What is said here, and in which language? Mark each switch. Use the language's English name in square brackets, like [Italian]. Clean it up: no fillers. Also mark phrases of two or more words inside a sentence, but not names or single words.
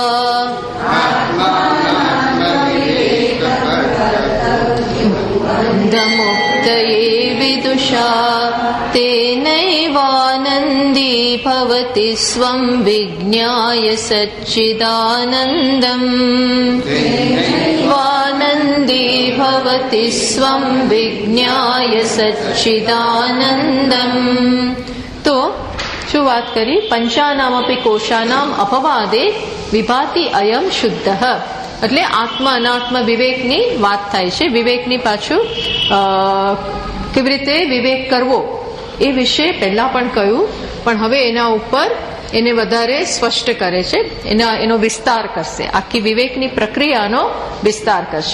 [Sanskrit] बन्धमुक्तये विदुषा तेनैवानन्दी भवति स्वं विज्ञाय सच्चिदानन्दम् वानन्दी भवति स्वं विज्ञाय सच्चिदानन्दम्। [Gujarati] तो શું વાત કરી [Sanskrit] पञ्चानामपि कोशानाम् अपवादे विभाति अयम् शुद्ध [Gujarati] એટલે આત્મા અનાત્મ વિવેકની વાત થાય છે. વિવેકની પાછું કેવી રીતે વિવેક કરવો એ વિશે પહેલા પણ કહ્યું, પણ હવે એના ઉપર એને વધારે સ્પષ્ટ કરે છે, એનો વિસ્તાર કરશે, આખી વિવેકની પ્રક્રિયાનો વિસ્તાર કરશે.